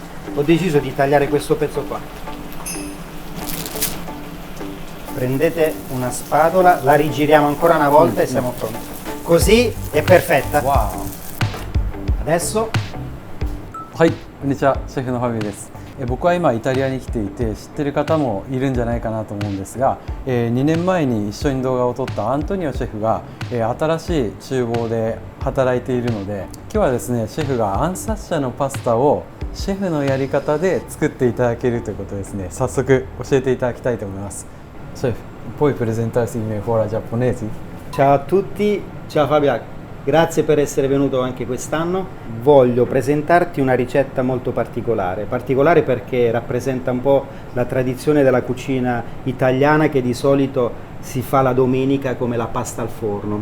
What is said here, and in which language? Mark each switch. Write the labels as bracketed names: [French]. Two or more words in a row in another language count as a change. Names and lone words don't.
[Italian] ho deciso di tagliare questo pezzo qua. Prendete una spatola, la rigiriamo ancora una volta e siamo pronti. Così è perfetta. Wow. Adesso [Japanese] はい、こんにちは、シェフのファビです。僕は今イタリアに来ていて、知ってる方もいるんじゃないかなと思うんですが、2年前に一緒に動画を撮ったアントニオシェフが、新しい厨房で働いているので、今日はですね、シェフがアンサッシャのパスタをシェフのやり方で作っていただけるということですね。早速教えていただきたいと思います。 [Italian] シェフ、puoi presentarsi in fora giapponesi? ciao a tutti, ciao Fabio, grazie per essere venuto anche quest'anno. Voglio presentarti una ricetta molto particolare perché rappresenta un po' la tradizione della cucina italiana che di solito si fa la domenica come la pasta al forno.